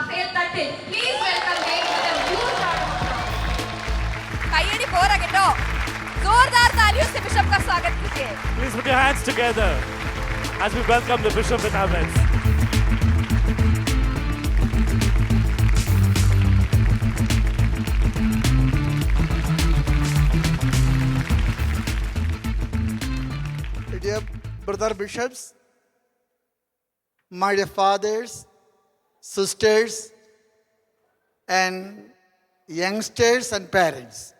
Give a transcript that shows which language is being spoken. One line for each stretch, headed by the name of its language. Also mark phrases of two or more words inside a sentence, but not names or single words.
English: തട്ടിൽ please welcome Dave with a huge round of applause.
Malayalam: കയ്യടി പോരാ കേട്ടോ.
Hindi: जोरदार तालियों से बिशप का स्वागत कीजिए.
English: Please put your hands together as we welcome the Bishop in our midst. Dear brother bishops, my dear fathers, sisters, and youngsters and parents,